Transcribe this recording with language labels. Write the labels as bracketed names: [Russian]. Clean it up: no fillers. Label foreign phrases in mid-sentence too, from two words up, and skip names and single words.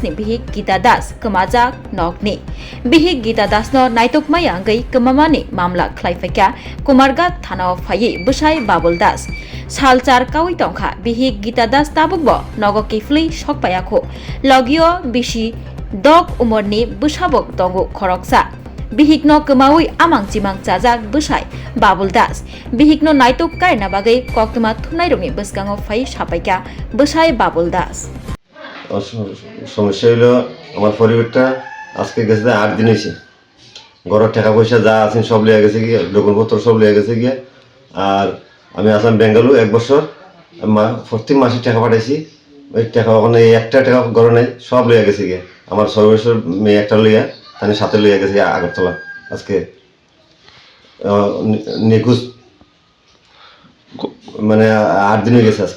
[Kok Borok] ni bihik Gita Das kemajak nokni bihik Gita Das no naitokmai anggai kemamani mamla khlaifakya Kumargat thanao fayi busai Babul Das salchar kawi tongkha bihik Gita Das tabukbo nogo kiflei sokpayakho logio bisi dog umorni busabok tongo khoroksa bihikno kemawi amang chimang chajak busai Babul Das bihikno naitok kaina bagai koktuma thunai rongni boskango phai sapaika busai Babul Das [Bangla] সমস্যা হলো আমার পরিবারটা আজকে গেছে 8 দিন হয়েছে ঘরের টাকা পয়সা যা আছে সব লিয়ে গেছে গিয়ে ডকুমেন্টপত্র সব লিয়ে গেছে গিয়ে আর আমি আসলাম বেঙ্গালুরু 1 বছর প্রতি মাসে টাকা পাঠাইছি ওই টাকা ওখানে একটা টাকা ঘরে নেই সব লিয়ে গেছে গিয়ে আমার 6 বছর মেয়ে একটা লিয়ে তার সাথে লিয়ে গেছে আগরতলা আজকে নিখোঁজ মানে 8 দিন হয়ে গেছে আজকে